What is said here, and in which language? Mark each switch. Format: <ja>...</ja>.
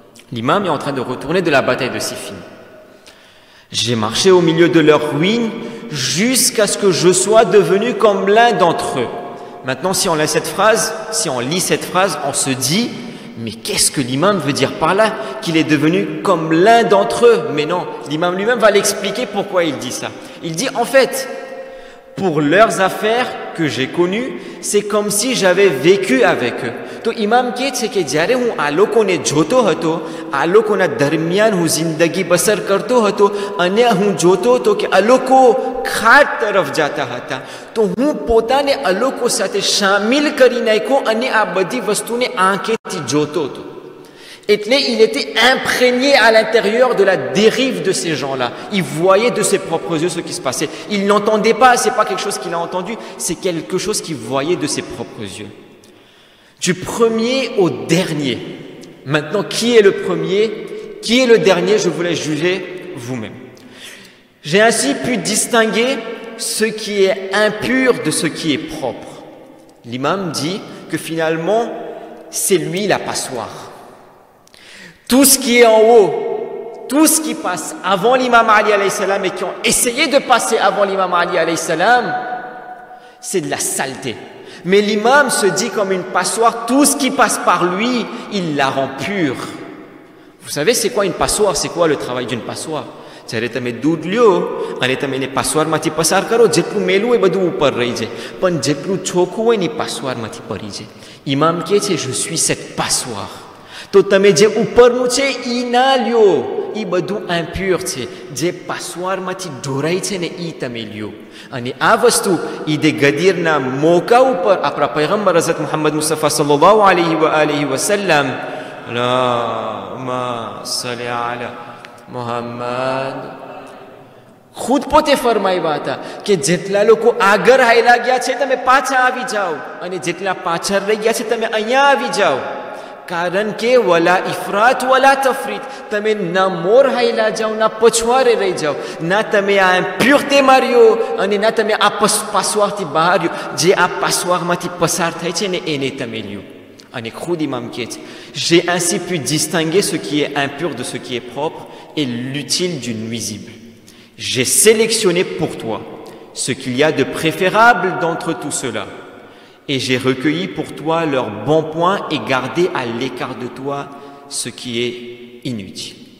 <fr>L'imam est en train de retourner de la bataille de Siffin. J'ai marché au milieu de leurs ruines jusqu'à ce que je sois devenu comme l'un d'entre eux. Maintenant, si on lit cette phrase, on se dit mais qu'est-ce que l'imam veut dire par là? Qu'il est devenu comme l'un d'entre eux. Mais non, l'imam lui-même va l'expliquer pourquoi il dit ça. Il dit en fait, pour leurs affaires que j'ai connues, c'est comme si j'avais vécu avec eux.</fr> <gu>તો ઇમામ કહે છે કે જ્યારે હું આ લોકોને જોતો હતો, આ લોકોના દરમિયાન હું જિંદગી બસર કરતો હતો અને હું જોતો હતો કે આ લોકો ખાટ તરફ જતા હતા, તો હું પોતાને આ લોકો સાથે સામેલ કરી નાખ્યો અને આ બધી વસ્તુને આંખેથી જોતો હતો. એટલે</gu> <fr>il était imprégné à l'intérieur de la dérive de ces gens-là. Il voyait de ses propres yeux ce qui se passait. Il n'entendait pas, c'est pas quelque chose qu'il a entendu, c'est quelque chose qu'il voyait de ses propres yeux. Du premier au dernier. Maintenant, qui est le premier, qui est le dernier, je vous laisse juger vous-même. J'ai ainsi pu distinguer ce qui est impur de ce qui est propre. L'imam dit que finalement, c'est lui la passoire. Tout ce qui est en haut, tout ce qui passe avant l'imam Ali alayhi salam et qui ont essayé de passer avant l'imam Ali alayhi salam, c'est de la saleté. Mais l'imam se dit comme une passoire, tout ce qui passe par lui, il la rend pure. Vous savez c'est quoi une passoire? C'est quoi le travail d'une passoire?</fr> <gu>જ્યારે તમે દૂધ લ્યો અને તમે એને પાસવારમાંથી પસાર કરો, જેટલું મેલું હોય બધું ઉપર રહી જાય, પણ જેટલું ચોખ્ખું હોય ને પાસવારમાંથી પડી જાય. ઇમામ કહે છે</gu> <fr>je suis cette passoire.</fr> <gu>તો તમે જે ઉપરનું છે ઈ ના લ્યો, ઈ બધું impur છે. જે પાસવારમાંથી ઢોરાઈ છે ને ઈ તમે લ્યો. અને આ વસ્તુ ઈદે ગદીરના મોકા ઉપર આપણા પૈગંબર હઝરત મુહમ્મદ મુસ્તફા સલ્લલ્લાહુ અલૈહિ વ આલિહિ વસલ્લમ અલ્લાહુમ્મા સલ્લી અલા મુહમ્મદ ખુદ પોતે ફરમાવ્યા હતા કે જેટલા લોકો આગળ હાલ્યા ગયા છે તમે પાછા આવી જાઓ અને જેટલા પાછળ રહી ગયા છે તમે અહીંયા આવી જાઓ. કારણ કે વલા ઇફરાત વલા તફરીત, તમે ના મોર હાઈલા જાઓ ના પછવારે રહી જાઓ, ના તમે આ ઇમ્પ્યુરિટી માર્યો અને ના તમે આ પાસવારથી બહાર રહ્યો. જે આ પાસવારમાંથી પસાર થાય છે ને એને તમે લ્યો. અને ખુદ ઇમામ કહે છે</gu> <fr>j'ai ainsi pu distinguer ce qui est impur de ce qui est propre et l'utile du nuisible. J'ai sélectionné pour toi ce qu'il y a de préférable d'entre tout cela. Et j'ai recueilli pour toi leurs bons points et gardé à l'écart de toi ce qui est inutile.</fr>